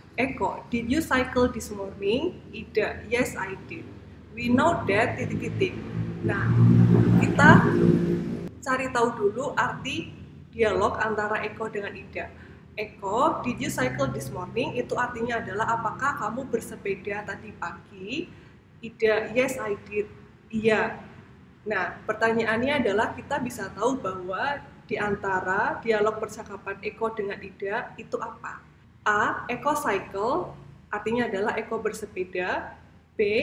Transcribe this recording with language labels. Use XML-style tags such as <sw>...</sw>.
<en>Eko, did you cycle this morning? Ida, yes I did. We know that ...</en> <id>Nah, kita cari tahu dulu arti dialog antara Eko dengan Ida.</id> <en>Eko, did you cycle this morning?</en> <id>Itu artinya adalah apakah kamu bersepeda tadi pagi? Ida,</id> <en>yes I did.</en> <id>Iya. Nah, pertanyaannya adalah kita bisa tahu bahwa di antara dialog percakapan Eko dengan Ida itu apa? A. Eko cycle, artinya adalah Eko bersepeda. B.</id>